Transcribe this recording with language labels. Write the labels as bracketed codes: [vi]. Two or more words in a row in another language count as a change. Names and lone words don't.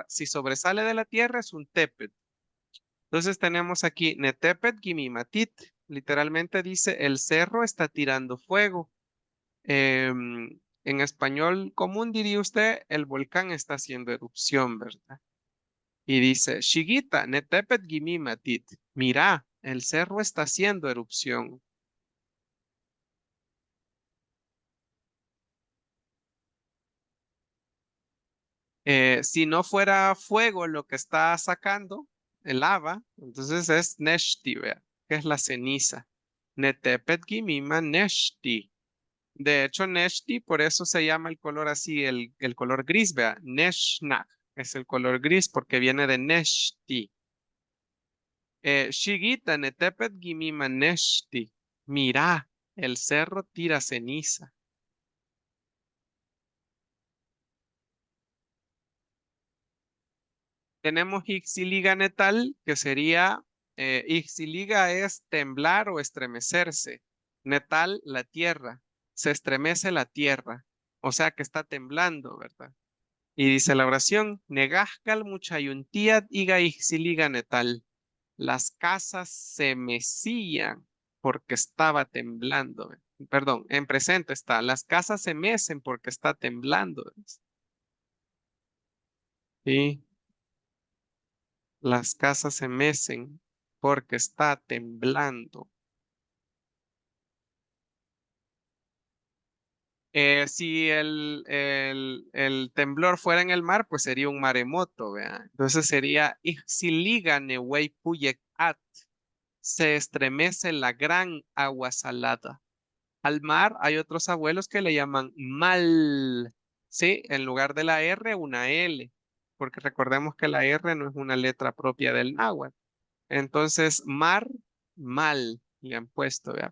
[es] Si sobresale de la tierra, es un tepet. Entonces, tenemos aquí [ppl] Netepet Gimimatit. [es] Literalmente dice, el cerro está tirando fuego. En español común diría usted, el volcán está haciendo erupción, ¿verdad? Y dice, [ppl] Shigita, netepet gimimatit. [es] Mira, el cerro está haciendo erupción. Si no fuera fuego lo que está sacando, el lava, entonces es neshti, vea, que es la ceniza. [ppl] Netepet gimima neshti. [es] De hecho, neshti, por eso se llama el color así, el color gris, vea, neshnak. Es el color gris porque viene de neshti. [ppl] Shigita netepet gimima neshti. [es] Mira, el cerro tira ceniza. Tenemos [ppl] Ixiliga netal, [es] que sería, Ixiliga es temblar o estremecerse. Netal, la tierra. Se estremece la tierra. O sea que está temblando, ¿verdad? Y dice la oración, [ppl] Negashkal muchayuntiat iga Ixiliga netal. [es] Las casas se mecían porque estaba temblando. Perdón, en presente está. Las casas se mecen porque está temblando. Sí, las casas se mecen porque está temblando. Si el temblor fuera en el mar, pues sería un maremoto, ¿vea? Entonces sería [ppl] Ixiliga newei puyek at. [es] Se estremece la gran agua salada. Al mar hay otros abuelos que le llaman mal, ¿sí? En lugar de la R, una L, porque recordemos que la R no es una letra propia del náhuatl. Entonces, mar, mal, le han puesto, ¿vea?